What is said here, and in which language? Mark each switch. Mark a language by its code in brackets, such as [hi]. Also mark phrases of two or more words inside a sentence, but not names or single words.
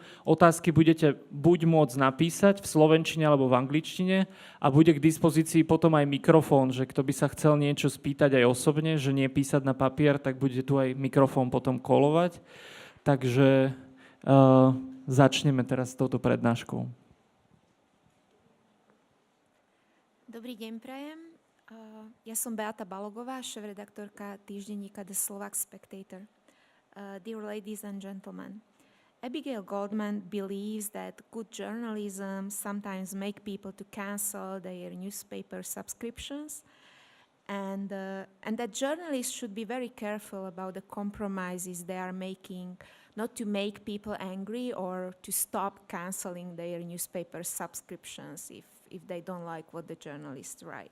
[sk] Otázky budete buď môcť napísať v slovenčine alebo v angličtine a bude k dispozícii potom aj mikrofón, že kto by sa chcel niečo spýtať aj osobne, že nie písať na papier, tak bude tu aj mikrofón potom kolovať. Takže začneme teraz s touto prednáškou. Dobrý deň prajem. Ja som Beata Balogová, šéfredaktorka týždenníka The Slovak Spectator. [en] Dear ladies and gentlemen, Abigail Goldman believes that good journalism sometimes make people to cancel their newspaper subscriptions and that journalists should be very careful about the compromises they are making, not to make people angry or to stop canceling their newspaper subscriptions if they don't like what the journalists write.